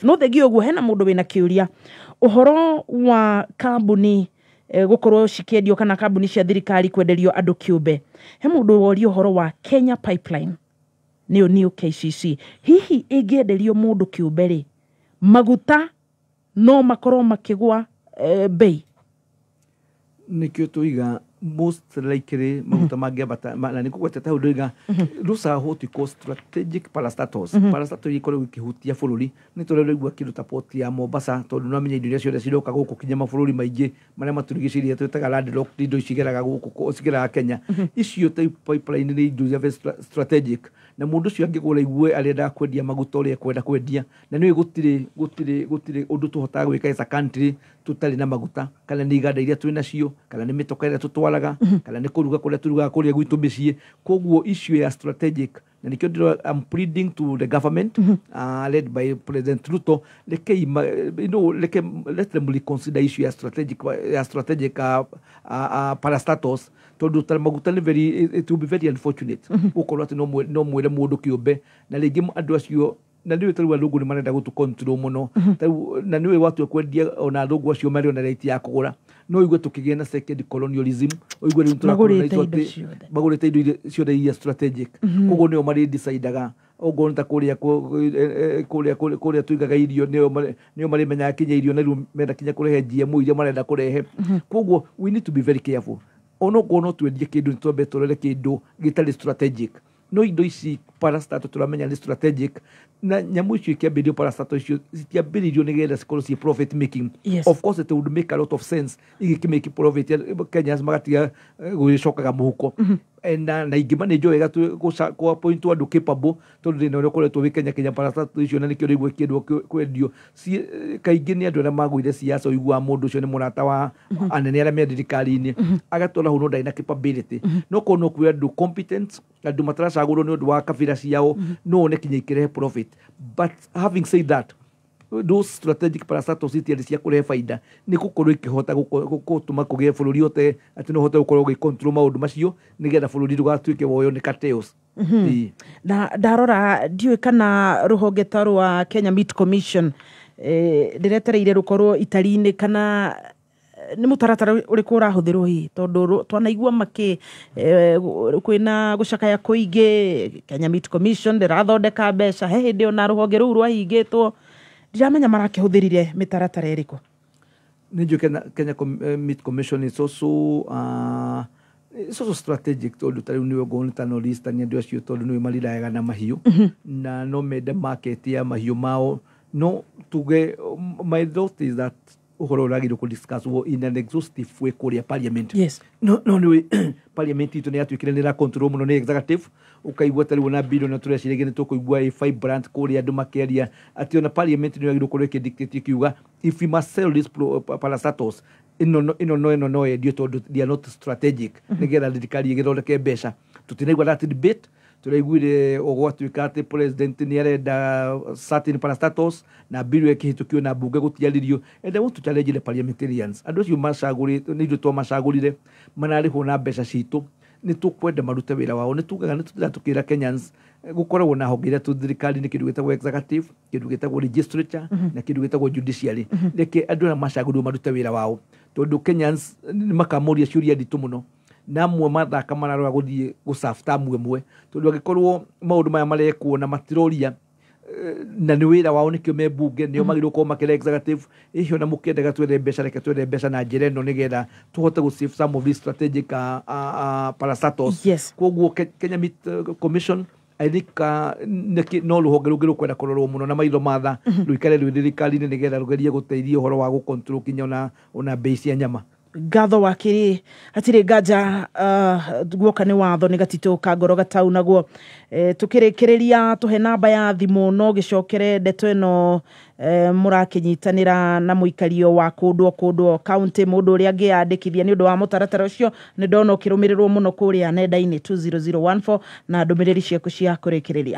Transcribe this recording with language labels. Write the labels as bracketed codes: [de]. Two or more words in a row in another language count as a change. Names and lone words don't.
[ki] No thegi ũguo hena mũndũ wĩna kĩũria ũhoro wa kambuni gũkorwo cikĩendio kana kambuni cia thirikari kwenderio andũ kĩũmbe. He mũndũ woria ũhoro wa Kenya Pipeline nĩyo new KCC, hihi ĩngĩenderio mũndũ kĩũmbe rĩ, maguta no makorwo makĩgwa bei? Nikio tuiga [en] most likely [ki] maguta mangĩambata na nĩ kũgwetete hau ndoiga [en] those are what we call strategic parastatals. [ki] Parastatals ikoragwo ikĩhutia bũrũri. Nĩ tũreraigua kĩndũ ta port ya Mombasa tondũ no menya indo iria ciothe ciroka gũkũ kinya mabũrũri maingĩ marĩa matũrigicĩirie twĩtaga landlocked, indo cigeraga gũkũ cigeraga Kenya. Icio ta pipeline nĩ indo cia strategic, na mũndũ ũcio angĩgũra igue arenda kwendia maguta ũrĩa kwenda kwendia, na nĩ gũtirĩ ũndũ tũhotaga gwĩka [en] as a country [ki] tutarĩ na maguta, kana nĩ iganda iria twĩ nacio, kana nĩ mĩtoka ĩrĩa tũtwaraga, kana nĩ kũruga kũrĩa tũrugaga kũrĩa gwitũ mĩciĩ. Koguo issue ya strategic, na nikio ndĩro [en] I'm pleading to the government led by President Ruto, let them reconsider [ki] issue ya [en] strategic parastatals [ki] tondũ ta maguta nĩ [en] it will be very unfortunate [ki] gũkorwo atĩ no mwĩre mũndũ kĩũmbe, na rĩngĩ andũ acio na nĩwe tarĩu athũngũ nĩ marenda gũtũ control mũno, na nĩwe watu kwendia ona athũngũ acio marĩ ona rate ya kũgũra. No igue tũkĩgĩa na [en] second colonialism, [ki] igue rĩu magũrĩte indo ciothe iria strategic. Koguo nĩo marĩ decidaga ogo nta kũrĩa tuigaga irio nĩo marĩ menyaga kinya irio na rĩu menda kinya kũrehe GMO iria marenda kũrehe. [en] Koguo we need to be very careful. [ki] Ono no twendie kĩndũ nĩtwambe tũrore kĩndũ gĩtarĩ strategic. No indo ici parastatal turamenya ni strategic, na nyamu icio ikiambĩrio parastatal icio citiambĩrĩirio nĩgetha cikorwo ci [en] profit making. Of course it would make a lot of sense igĩkĩmake profit Kenyans [ki] magatiga gwĩcokaga mũhuko. Na ingĩma nĩ njũĩ wega gũ point andũ capable tondũ thĩna ũrĩa ũkoretwo wĩ Kenya parastatal icio, na nĩkĩo rĩu kĩndũ kwendio kaingĩ nĩ andũ arĩa magũire siasa ũiguaga mũndũ ũcio nĩ mũrata wa anene arĩa me thirikari-inĩ agatwara hau no ndarĩ na capability. No korwo no kwĩ andũ competent, andũ mataracagũrwo nĩ ũndũ wa kabira ciao, [en] no one [ki] kinya ikĩrehe profit. [en] But having said that, those strategic parastatals [ki] itiarĩ cia kũrehe baida, nĩ gũkorwo ikĩhota gũtũma kũgĩe bũrũri hote atĩ no hote gũkorwo gĩ-control maũndũ macio nĩgetha bũrũri ndũgatuĩke woyo nĩ cartels. Na ndarora ndiũĩ kana rũhonge ta rwa Kenya Meat Commission ndĩretereire rũkorwo itari-inĩ kana nĩ mũtaratara ũrĩkũ ũrahũthĩrwo hihi, tondũ twanaigua kwĩna gũcakaya kũingĩ. Kenya Meat Commission ndĩrathondeka mbeca, he hĩndĩ ona rũhonge rũu rwahingĩtwo, ndiramenya marakĩhũthĩrire mĩtaratara ĩrĩkũ. Nĩ njũĩ Kenya Meat Commission [en] is also strategic [ki] tondũ tarĩu nĩwe ngona ta North Eastern andũ acio tondũ nĩwe mariraga na mahiũ na no mende market ya mahiũ mao. No tuge [en] my thought is that [ki] ũhoro ũragĩrwo kũ-discuss [en] in an exhaustive way [ki] kũrĩa parliament. No nĩwe parliament itũ nĩ yatuĩkire nĩ control mũno nĩ executive, ũkaigua tarĩu na bill na tũreciria nĩ tũkũigua fibrant kũrĩa andũ makĩaria atĩ ona parliament nĩ yagĩrĩirwo kũrĩa kĩdictate kiuga [en] if we must sell these parastatals [ki] ĩno no endio tondũ [en] they are not strategic [ki] nĩgetha thirikari ĩgĩthondeke mbeca. Tũtinaigua [en] that debate. [ki] Tũraiguire ũgwatuĩka atĩ president nĩ arenda [en] certain parastatals [ki] na bill ĩkĩhĩtũkio na mbunge gũtiarĩrio. [en] And I want to challenge the parliamentarians. [ki] Andũ acio macagũrĩte nĩ indo twamacagũrire manarĩhwo na mbeca citũ, nĩ tũkwenda marute wĩra wao nĩ tugaga nĩ tũkĩra Kenyans gũkoragwo na honge iria thirikari nĩ kĩndũ gĩtagwo executive kĩndũ gĩtagwo legislature na kĩndũ gĩtagwo judiciary reke andũ arĩa macagũrirwo marute wĩra wao tondũ Kenyans nĩ makamoria ciũria nditũ mũno na amwe mathaka mararora gũthiĩ gũserve term ĩmwe tondũ angĩkorwo maũndũ maya marekwo na matiroria na nĩ wĩra wao nĩkĩo me mbunge nĩo magĩrĩirwo gũkorwo makĩra executive icio na mũkĩendaga twethe mbeca reke twethe mbeca na njĩra ĩno nĩgetha tũhote gũ-save [en] some of these strategic [ki] parastatals koguo Kenya Meat Commission [en] I think [ki] no rũhonge rũngĩ rũkwenda kũrorwo mũno na maitho matha rũikare rwĩ thirikari-inĩ nĩgetha rũgerie gũteithia ũhoro wa gũ-control kinya ona mbei cia nyama Ngatho wakiri hatirĩ nganja guoka nĩ watho nĩ gatitũ ka ngoro gatau naguo tukĩrĩkĩrĩria tũhe namba ya thimũ no gĩcokere ndeto ĩno mũrakĩnyitanĩra na mũikario wa kũndwo county mũndũ ũrĩa angĩyandĩkithia nĩ ũndũ wa mũtaratara ũcio nĩ ndona ũkĩrũmĩrĩrwo mũno kũrĩa nenda-inĩ 20014 na ndũmĩrĩri ciaku cia kũrĩkĩrĩria